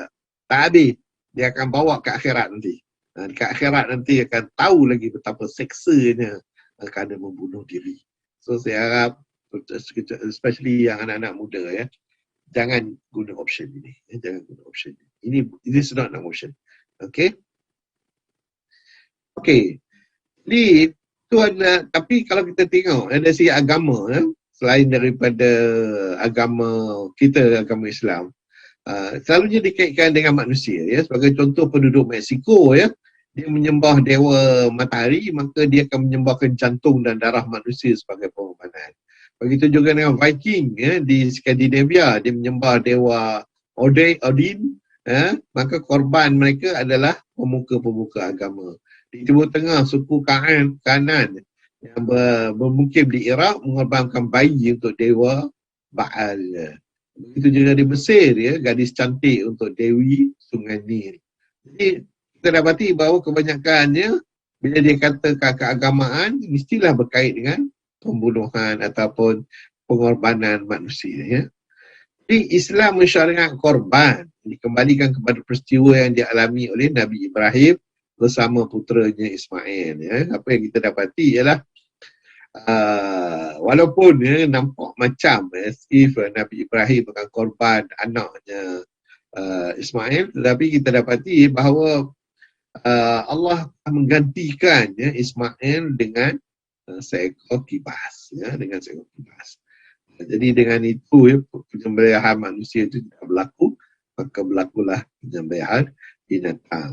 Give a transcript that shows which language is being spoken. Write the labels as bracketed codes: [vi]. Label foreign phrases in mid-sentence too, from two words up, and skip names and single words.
[ms] Tak habis. Dia akan bawa ke akhirat nanti. Ke akhirat nanti akan tahu lagi betapa seksanya kerana membunuh diri. So saya harap, especially yang anak-anak muda ya, jangan guna option ini. Jangan guna option ini. Ini [en] is not an option. [ms] Okay? Okay. Jadi tu ada, tapi kalau kita tengok dari segi agama selain daripada agama kita, agama Islam, selalunya dikaitkan dengan manusia ya. Sebagai contoh penduduk Mexico ya, dia menyembah dewa matahari, maka dia akan menyembahkan jantung dan darah manusia sebagai pengorbanan. Begitu juga dengan Viking ya, di Skandinavia, dia menyembah dewa Odin ya, maka korban mereka adalah pemuka-pemuka agama. Di Timur Tengah, suku kanan yang bermukim di Iraq mengorbankan bayi untuk dewa Baal. Begitu juga di Mesir ya, gadis cantik untuk Dewi Sungai Nil. Jadi kita dapati bahawa kebanyakannya bila dia kata keagamaan mestilah berkait dengan pembunuhan ataupun pengorbanan manusia ya. Jadi Islam mensyariatkan korban, dikembalikan kepada peristiwa yang dialami oleh Nabi Ibrahim bersama puteranya Ismail ya. Apa yang kita dapati ialah walaupun ya, nampak macam [en] as if [ms] Nabi Ibrahim akan korban anaknya Ismail, tetapi kita dapati bahawa Allah menggantikan ya, Ismail dengan seekor kibas ya, dengan seekor kibas. Jadi dengan itu ya, penyembelihan manusia itu tidak berlaku, maka berlakulah penyembelihan binatang.